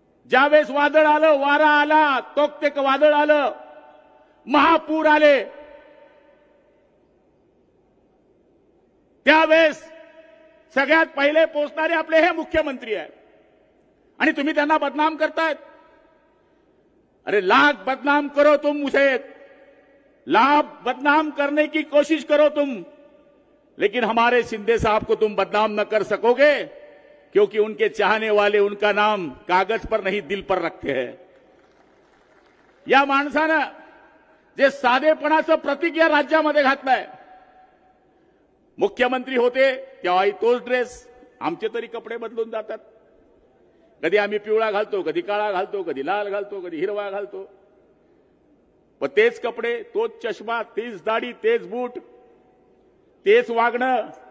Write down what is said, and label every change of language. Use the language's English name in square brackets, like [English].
[Marathi] ज्यावेळेस वादळ आलं, वारा आला, तोक्तेक वादळ आलं, महापूर आले, त्यावेळेस सगळ्यात पहिले पोहोचणारे आपले हे मुख्यमंत्री आहेत. आणि तुम्ही त्यांना बदनाम करतायत. [Hindi] अरे लाख बदनाम करो तुम मुझे, लाख बदनाम करने की कोशिश करो तुम, लेकिन हमारे शिंदे साहब को तुम बदनाम न कर सकोगे, क्योंकि उनके चाहने वाले उनका नाम कागज पर नहीं दिल पर रखते हैं. [Marathi] या माणसानं जे साधेपणाचं प्रतीक या राज्यामध्ये घातलंय. मुख्यमंत्री होते तेव्हाही तोच ड्रेस, आमचे तरी कपडे बदलून जातात. कधी आम्ही पिवळा घालतो, कधी काळा घालतो, कधी लाल घालतो, कधी हिरवा घालतो, पण तेच कपडे, तोच चष्मा, तीच दाढी, तेच बूट, तेच वागणं.